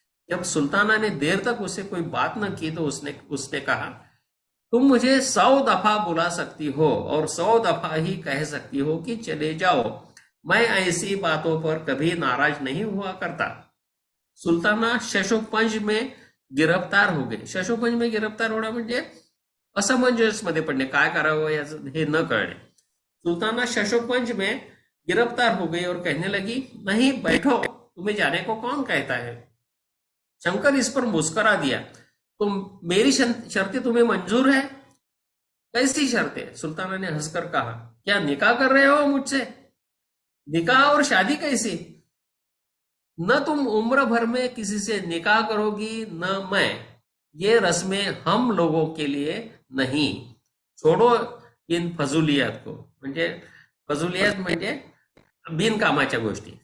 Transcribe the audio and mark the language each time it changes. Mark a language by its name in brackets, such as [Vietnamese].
[Hindi] जब सुल्ताना ने देर तक उसे कोई बात न की तो उसने कहा, तुम मुझे 100 दफा बुला सकती हो और 100 दफा ही कह सकती हो कि चले जाओ। मैं ऐसी बातों पर कभी नाराज नहीं हुआ करता। सुल्ताना शशोपंज में गिरफ्तार हो गई। [Marathi] शशोपंज में गिरफ्तार होणं म्हणजे असमंजसमध्ये पडणे, काय करावं याचं हे न कळणे। [Hindi] सुल्ताना शशोपंज में गिरफ्तार हो गई और कहने लगी, नहीं बैठो, तुम्हें जाने को कौन कहता है। शंकर इस पर मुस्कुरा दिया, तो मेरी शर्तें तुम्हें मंजूर है। कैसी शर्तें? सुल्ताना ने हंसकर कहा, क्या निकाह कर रहे हो मुझसे? निकाह और शादी कैसी? न तुम उम्र भर में किसी से निकाह करोगी न मैं। ये रस्में हम लोगों के लिए नहीं। छोड़ो इन फजुलियात को। [Marathi] म्हणजे फजुलियात म्हणजे बिनकामाच्या गोष्टी।